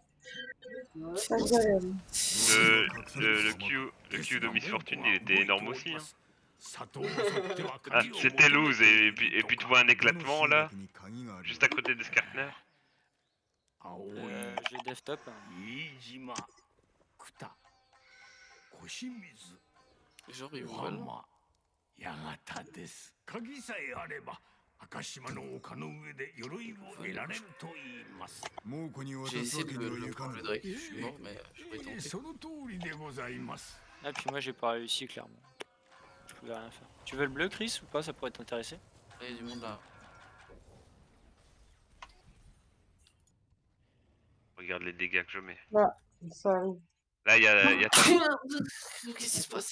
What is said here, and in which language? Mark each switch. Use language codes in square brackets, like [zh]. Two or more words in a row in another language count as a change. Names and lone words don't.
[fr] Ça me dit rien. Le Q de Miss Fortune, il était énorme aussi. Hein. Ah, c'était loose et puis tu vois un éclatement là, juste à côté d'Escartner. J'ai desktop. [ja] 北小清水 [fr] Genre, ils [ja] 小 [fr] vont mal. [ja] 浜八幡です鍵さえあれば赤島の丘の上で鎧を得られると言います [fr] J'ai essayé de le prendre le Drake, je suis mort, mais je pourrais tenter. [ja] その通りでございます [fr] Ah, puis moi j'ai pas réussi clairement. Je pouvais rien faire. Tu veux le bleu, Chris, ou pas? Ça pourrait t'intéresser. Il y a du monde là. Regarde les dégâts que je mets. Ça arrive. Là, il y a Qu'est-ce qui se passe?